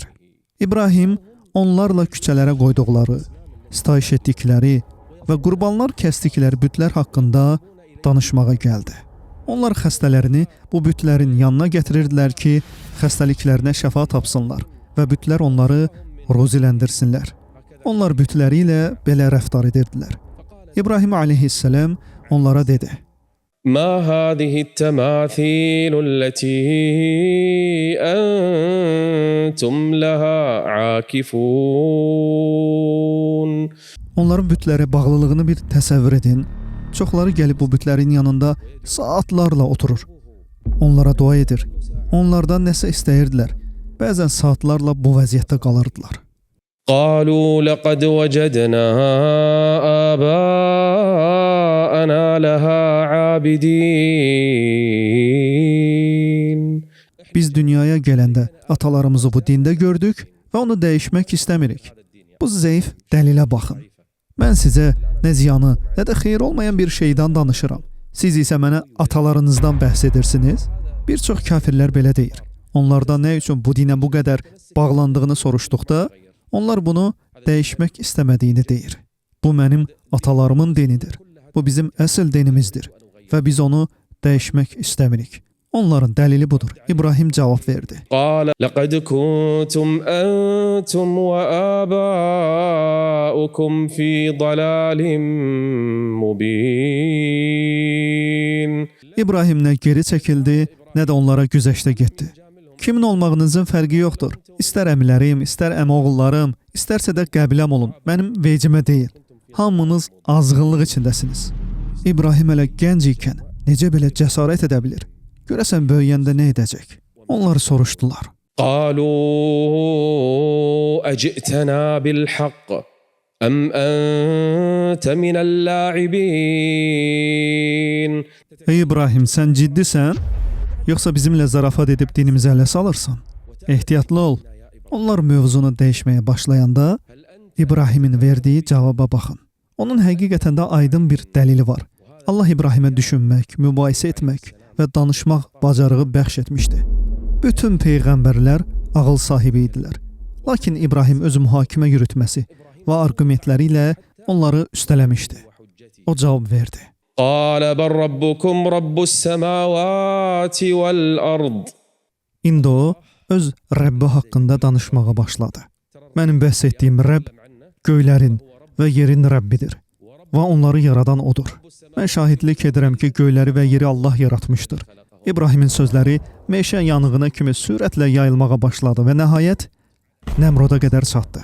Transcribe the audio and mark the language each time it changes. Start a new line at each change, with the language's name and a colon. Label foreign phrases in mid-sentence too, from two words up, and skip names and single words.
Azerbaijani: İbrahim onlarla küçələrə qoyduqları, sitayiş etdikləri və qurbanlar kəsdikləri bütlər haqqında danışmağa gəldi. Onlar xəstələrini bu bütlərin yanına gətirirdilər ki, xəstəliklərinə şəfa tapsınlar və bütlər onları ruziləndirsinlər. Onlar bütləri ilə belə rəftar edirdilər. İbrahim aleyhisselam onlara dedi:
Arabic: ما هذه التماثيل التي أنتم لها عاكفون.
Azerbaijani: Onların bütlərə bağlılığını bir təsəvvür edin. Çoxları gəlib bu bütlərin yanında saatlarla oturur. Onlara dua edir. Onlardan nəsə istəyirdilər. Bəzən saatlarla bu vəziyyətdə qalırdılar.
Arabic: قالوا لقد وجدنا آباءنا لها عابدين.
Azerbaijani: Biz dünyaya gələndə atalarımızı bu dində gördük və onu dəyişmək istəmirik. Bu zəif dəlilə baxın. Mən sizə nə ziyanı, nə də xeyir olmayan bir şeydən danışıram. Siz isə mənə atalarınızdan bəhs edirsiniz. Bir çox kafirlər belə deyir. Onlardan nə üçün bu dinə bu qədər bağlandığını soruşduqda, onlar bunu dəyişmək istəmədiyini deyir. Bu mənim atalarımın dinidir. Bu bizim əsl dinimizdir və biz onu dəyişmək istəmirik. Onların dəlili budur. İbrahim cavab verdi.
Arabic: قال لقد كنتم أنتم وآباؤكم في ضلال مبين.
Azerbaijani: İbrahim nə geri çəkildi, nə də onlara güzəştə getdi. Kimin olmağınızın fərqi yoxdur. İstər əmilərim, istər əmioğullarım, istərsə də qəbiləm olun. Mənim vecimə deyil. Hamınız azğınlıq içindəsiniz. İbrahim hələ gənc ikən necə belə cəsarət edə bilir? Görəsən böyüyəndə nə edəcək? Onlar soruşdular.
Arabic: قالوا أجئتنا بالحق أم أنت من اللاعبين.
Azerbaijani: Ey İbrahim, sən ciddisən? Yoxsa bizimlə zarafat edib dinimizə ələ salırsan? Ehtiyatlı ol. Onlar mövzunu dəyişməyə başlayanda İbrahimin verdiyi cavaba baxın. Onun həqiqətən də aydın bir dəlili var. Allah İbrahimə düşünmək, mübahisə etmək və danışmaq bacarığı bəxş etmişdi. Bütün peyğəmbərlər ağıl sahibi idilər. Lakin İbrahim öz mühakimə yürütməsi və arqumentləri ilə onları üstələmişdi. O cavab verdi.
Arabic: قال بل ربكم رب السماوات والأرض.
Azerbaijani: İndi o öz Rəbbi haqqında danışmağa başladı. Mənim bəhs etdiyim Rəbb göylərin və yerin Rəbbidir və onları yaradan odur. Mən şahidlik edirəm ki, göyləri və yeri Allah yaratmışdır. İbrahimin sözləri meşə yanığına kimi sürətlə yayılmağa başladı və nəhayət Nəmroda qədər çatdı.